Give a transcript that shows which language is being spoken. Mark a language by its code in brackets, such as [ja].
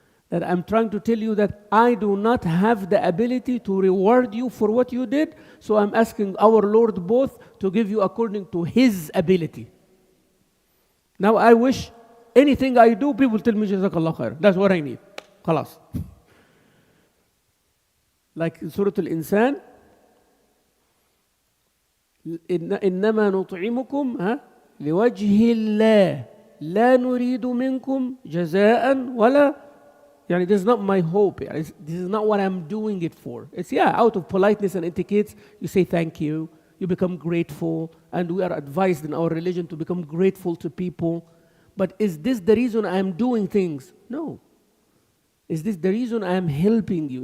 [en] That I'm trying to tell you that I do not have the ability to reward you for what you did, so I'm asking our Lord both to give you according to His ability. Now I wish anything I do, people tell me Jazakallah khair. That's what I need. Khalas. Like in Surah Al-Insan, [ar] إنما نطعمكم لوجه الله لا نريد منكم جزاء ولا يعني [en] this is not my hope. This is not what I'm doing it for. It's out of politeness and etiquette, you say thank you, you become grateful, and we are advised in our religion to become grateful to people. But is this the reason I'm doing things? No. Is this the reason I'm helping you?